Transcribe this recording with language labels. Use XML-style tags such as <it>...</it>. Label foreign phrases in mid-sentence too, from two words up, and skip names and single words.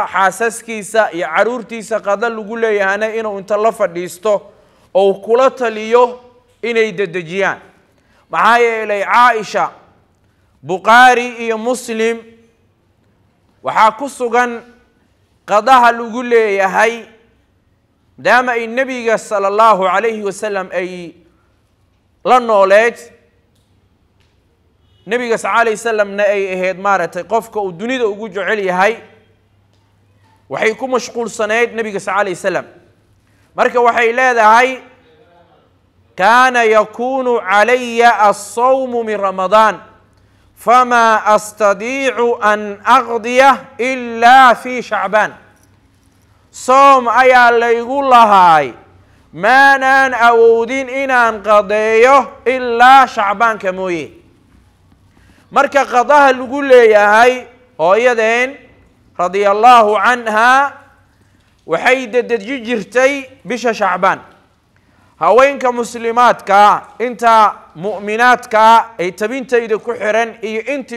<so>xaasaskiisa iyo caruurtiisa qada lagu leeyahayna inuu inta la fadhiisto oo kula taliyo inay dedejiyaan maxaa yeelay Caaisha Bukhari iyo Muslim waxaa ku sugan qadaha lagu leeyahay daama ay nabiga</so> <ar>صلى الله عليه وسلم</ar> <so>ay la nooleed nabiga</so> <ar>صلى الله عليه وسلم</ar> <so>na ay ahayd maaratay qofka uu dunida ugu jecel yahay waxay ku mashquulsaneed nabiga sallallahu alayhi wasallam marka waxay leedahay</so> <ar>كان يكون علي الصوم من رمضان فما أستطيع أن أقضي إلا في شعبان</ar> <so>soom ayaa laygu lahaay maanan awoodin inaan qadeeyo ilaa shacbaanka mooye marka qadaha lagu leeyahay hooyadeen</so> <ar>رضي الله عنها</ar> <so>waxay dedeji jirtay bisha shacbaan haweenka muslimaadka inta mu'minaadka ay tabintayda ku xiran iyo intii</so>